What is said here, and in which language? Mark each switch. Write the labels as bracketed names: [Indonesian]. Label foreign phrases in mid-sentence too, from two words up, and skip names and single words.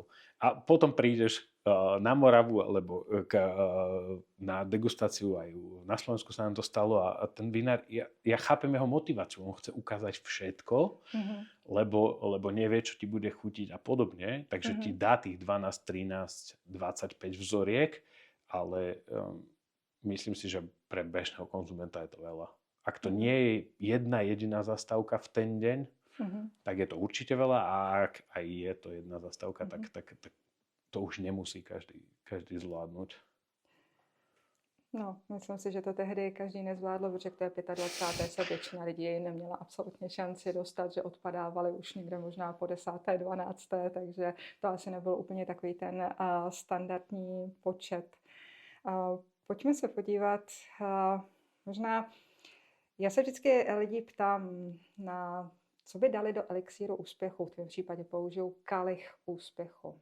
[Slovak] A potom prídeš na Moravu alebo na degustáciu, aj na Slovensku sa nám to stalo a ten vinár, ja chápem jeho motiváciu, on chce ukázať všetko, lebo nevie, čo ti bude chutiť a podobne, takže ti dá tých 12, 13, 25 vzoriek, ale myslím si, že pre bežného konzumenta je to veľa. Ak to nie je jedna jediná zastávka v ten deň, tak je to určite veľa a ak aj je to jedna zastávka, tak to už nemusí každý zvládnuť. No, [Czech] myslím si, že to tehdy každý nezvládl, protože k té 25. se většina lidí neměla absolutně šanci dostat, že odpadávali už někde možná po 10., 12., takže to asi nebyl úplně takový ten standardní počet. Pojďme se podívat, možná, já se vždycky lidí ptám, co by dali do elixíru úspěchu, v tom případě použiju kalich úspěchu.